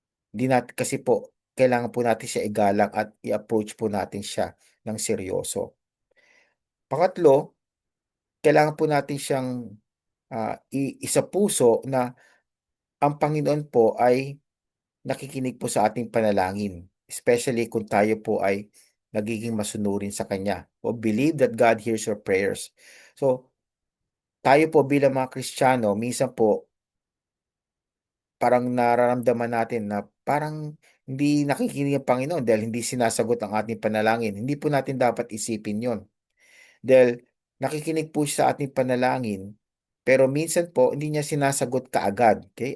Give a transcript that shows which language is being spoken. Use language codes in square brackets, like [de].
[tl] Hindi natin, kasi po, kailangan po natin siya igalang at i-approach po natin siya ng seryoso. Pangatlo, kailangan po natin siyang isa puso na ang Panginoon po ay nakikinig po sa ating panalangin, especially kung tayo po ay nagiging masunurin sa Kanya. [en] O believe that God hears your prayers. [tl] So, tayo po bilang mga Kristiyano, minsan po, parang nararamdaman natin na parang hindi nakikinig ang Panginoon dahil hindi sinasagot ang ating panalangin. Hindi po natin dapat isipin yon. Dahil nakikinig po siya sa ating panalangin, pero minsan po hindi niya sinasagot kaagad. Okay?